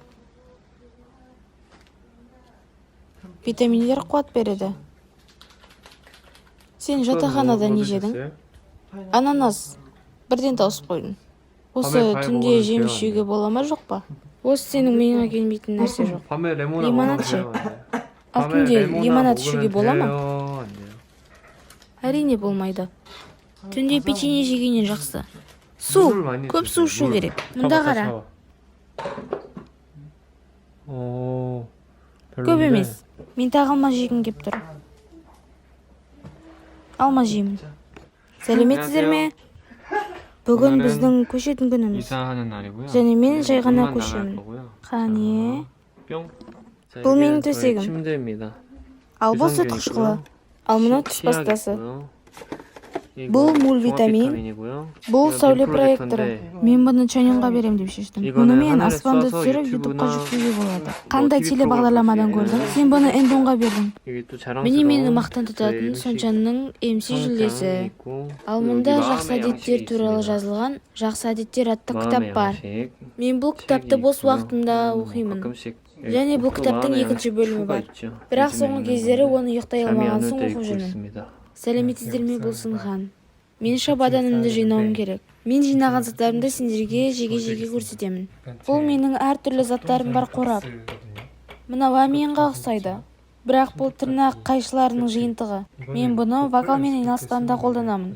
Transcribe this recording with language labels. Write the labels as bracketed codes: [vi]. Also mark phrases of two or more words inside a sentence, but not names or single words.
[kk] Витаминдер қуат береді. Сен жатақханада не жедің? Ананас. Бірден тауысып қойдың. Осы түнде жеміс жеуге бола ма жоқ па? Осы сенің миыңа келмейтін нәрсе жоқ. [ko] 밤에 레모나 리모나드 먹으면 씨. 돼요, 안 돼요? [kk] алтын [ko] 밤에 [kk] ел [ko] 레모나 [kk] лимонад [ko] 먹으면 [kk] ішуге бола ма? [ko] 돼요, 안 돼요? [kk] Әрине болмайды. Түнде печенье жегеннен жақсы. Су, [ko] 물을 많이 [kk] көп [ko] 드세요, [kk] су ішу [ko] 물. [kk] керек. Мұнда қара. [ko] 별론데. [kk] Көп емес. Мен тағы алма жегім кеп тұр. Алма жеймін. Сәлеметсіздер ме? Бүгін [ko] 오늘은 [kk] біздің көшетін күніміз. [ko] 이사하는 날이고요. [kk] және мен жай ғана [ko] 물만 나갈 [kk] көшемін. [ko] 거고요. [kk] Қане. [ko] 뿅. 자, [kk] бұл [ko] 여기는 [kk] менің [ko] 저희 [kk] төсегім. [ko] 침대입니다. [kk] Ал бұл [ko] 유산균 [kk] сүт [ko] 있고요. [kk] қышқылы. Ал мынау түс [ko] 치약 [kk] пастасы. [ko] 있고요. [kk] бұл [ko] 이거 [kk] мультвитамин. [ko] 종합비타민이고요. [kk] бұл [ko] 이거 [kk] сәуле [ko] 빔 [kk] проекторы. [ko] 프로젝터인데 [kk] Мен бұны Чаньонға берем деп шештім. [ko] 이거는 [kk] Бұнымен [ko] 하늘에 [kk] аспанды [ko] 쏴서 [kk] түсіріп [ko] 유튜브나 [kk] ютубқа жүктеуге болады. [ko] 뭐 [kk] Қандай TV телебағдарламадан [ko] 프로그램 [kk] көрдің? [ko] 볼수 [kk] Сен бұны Эндонға бердің. [ko] 이게 또 [kk] Міне мені [ko] 자랑스러운 [kk] мақтан тұтатын [ko] 저희 [kk] Сончанның MC жүлдесі. [ko] 있고 [kk] Ал [ko] 여기 [kk] мұнда [ko] 마음의 [kk] жақсы әдеттер [ko] 양식이 [kk] туралы [ko] 있습니다. [kk] жазылған жақсы әдеттер атты [ko] 마음의 [kk] кітап бар. [ko] 양식. [kk] Мен бұл кітапты [ko] 책이 [kk] бос [ko] 있고요. [kk] уақытымда оқимын. [ko] 가끔씩 [kk] және бұл [ko] 또 [kk] кітаптың [ko] 마음의 [kk] екінші [ko] 양식 [kk] бөлімі [ko] 투가 [kk] бар. [ko] 있죠. [kk] бірақ [ko] 요즘에 [kk] соңғы [ko] 있는 [kk] кездері [ko] 건데 [kk] оны ұйықтай [ko] 잠이 [kk] алмаған [ko] 안 올 [kk] соң [ko] 때 [kk] оқып [ko] 읽고 [kk] жүрмін. [ko] 있습니다. [kk] Сәлеметсіздер ме бұл Сынхан? Мен шабаданымды жинауым керек. Мен жинаған заттарымды сендерге жеге-жеге көрсетемін. Бұл менің әртүрлі заттарым бар қорап. Мынау әмиянға ұқсайды. Бірақ бұл тырнақ қайшыларының жиынтығы. Мен бұны вокалмен айналысқанда қолданамын.